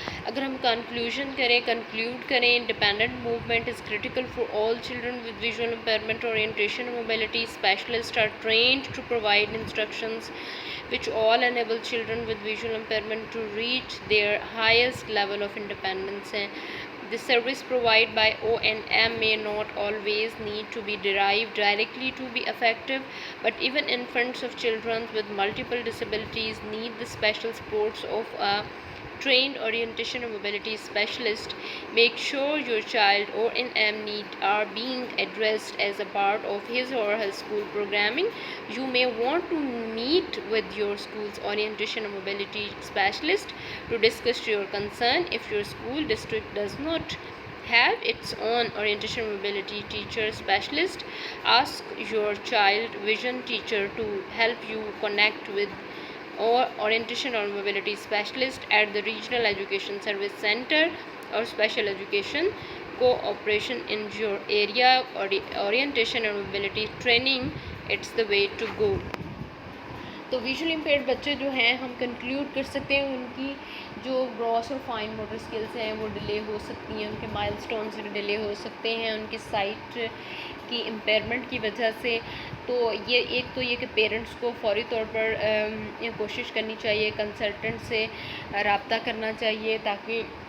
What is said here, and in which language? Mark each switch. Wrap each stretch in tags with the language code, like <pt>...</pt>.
<ur>اگر ہم کنکلوڈ کریں،</ur> <en>Independent movement is critical for all children with visual impairment orientation and mobility specialist are trained to provide instructions which all enable children with visual impairment to reach their highest level of independence. The service provided by O&M may not always need to be derived directly to be effective, but even infants of children with multiple disabilities need the special supports of a trained orientation and mobility specialist. Make sure your child or O&M need are being addressed as a part of his or her school programming. You may want to meet with your school's orientation and mobility specialist to discuss your concern. If your school district does not have its own orientation and mobility teacher specialist, ask your child vision teacher to help you connect with or orientation or mobility specialist at the regional education service center or special education cooperation in your area, or orientation and mobility training, it's the way to go.</en> <ur>تو visual impaired بچے جو ہیں ہم conclude کر سکتے ہیں ان کی جو گراس اور فائن موٹر اسکلس ہیں وہ ڈیلے ہو سکتی ہیں، ان کے مائل سٹونز ڈیلے ہو سکتے ہیں ان کی سائٹ کی امپیئرمنٹ کی وجہ سے۔ تو یہ ایک تو یہ کہ پیرنٹس کو فوری طور پر کوشش کرنی چاہیے، کنسلٹنٹ سے رابطہ کرنا چاہیے، تاکہ</ur>